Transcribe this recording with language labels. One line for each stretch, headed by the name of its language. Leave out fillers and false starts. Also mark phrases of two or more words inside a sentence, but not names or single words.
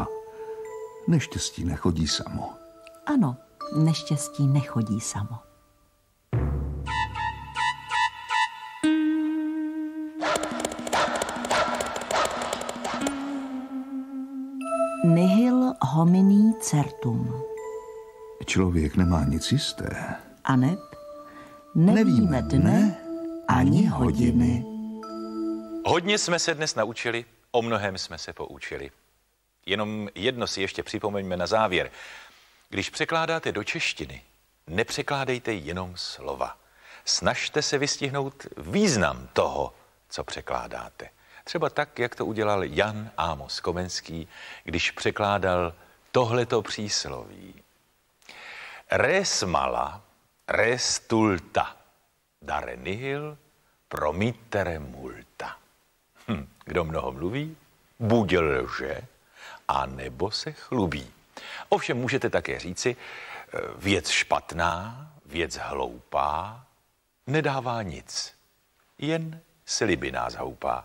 Czech: Neštěstí nechodí samo. Ano, neštěstí nechodí samo.
Latin: Nihil homini certum.
Czech: Člověk nemá nic jisté. Aneb nevíme dne ani hodiny. Hodně jsme se dnes naučili, o mnohém jsme se poučili. Jenom jedno si ještě připomeňme na závěr. Když překládáte do češtiny, nepřekládejte jenom slova. Snažte se vystihnout význam toho, co překládáte. Třeba tak, jak to udělal Jan Amos Komenský, když překládal tohleto přísloví.
Latin: Res mala, res tulta, dare nihil, promittere multa.
Czech: Kdo mnoho mluví, buď lže, a nebo se chlubí. Ovšem můžete také říci, věc špatná, věc hloupá, nedává nic, jen sliby nás houpá.